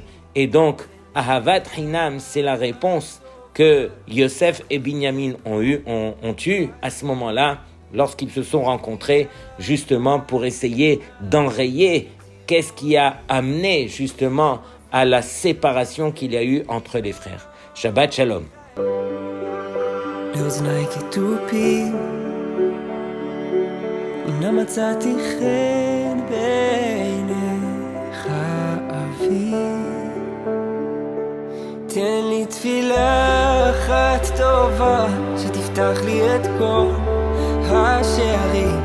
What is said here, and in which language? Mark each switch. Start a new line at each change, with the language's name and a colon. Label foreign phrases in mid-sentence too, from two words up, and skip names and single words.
French: Et donc,
Hebrew: אהבת חינם,
French: c'est la réponse que Yosef et Binyamin ont eu à ce moment-là, lorsqu'ils se sont rencontrés, justement pour essayer d'enrayer qu'est-ce qui a amené justement à la séparation qu'il y a eu entre les frères.
Hebrew: שבת שלום. לאוזניי כתופים, הנה מצאתי חן בעיניך אבי. תן לי תפילה אחת טובה, שתפתח לי את כל השערים.